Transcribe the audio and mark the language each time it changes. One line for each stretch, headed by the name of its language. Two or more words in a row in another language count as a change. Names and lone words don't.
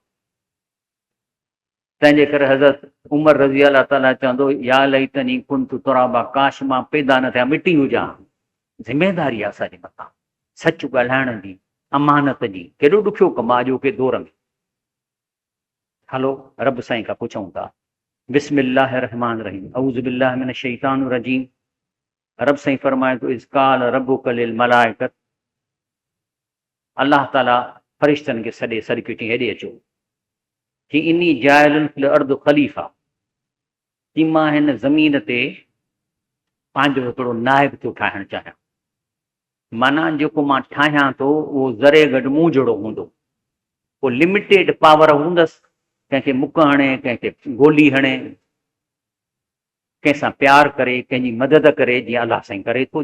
Sindhi: तंहिंजे करे हज़रत उमर
Arabic: رضي الله تعالى
Sindhi: चवंदो,
Arabic: يا ليتني كنت ترابا,
Sindhi: काश मां पैदा न थिया मिटी हुजां। ज़िमेदारी आहे असांजे मथां, सच ॻाल्हाइण जी, अमानत जी। केॾो ॾुखियो कमु आहे अॼोके दौर में। हलो रब साईं खां पुछूं था।
Arabic: بسم الله الرحمن الرحيم أعوذ بالله من الشيطان الرجيم.
Sindhi: रब साईं फरमाए तो,
Arabic: إذ قال ربك للملائكة,
Sindhi: अल्लाह ताला फ़रिश्तनि खे सॾे सर्किटी हेॾे अचो कि
Arabic: إني جاعل في الأرض خليفة,
Sindhi: कि मां हिन ज़मीन ते पंहिंजो हिकिड़ो नाइब थो ठाहिणु चाहियां। माना जेको मां ठाहियां थो उहो ज़रे गॾु मूं जहिड़ो हूंदो। पोइ
English: limited power
Sindhi: हूंदसि, कंहिंखे मुक हणे, कंहिंखे गोली हणे, कंहिंसां प्यार करे, कंहिंजी मदद करे, जीअं अलाह साईं करे थो।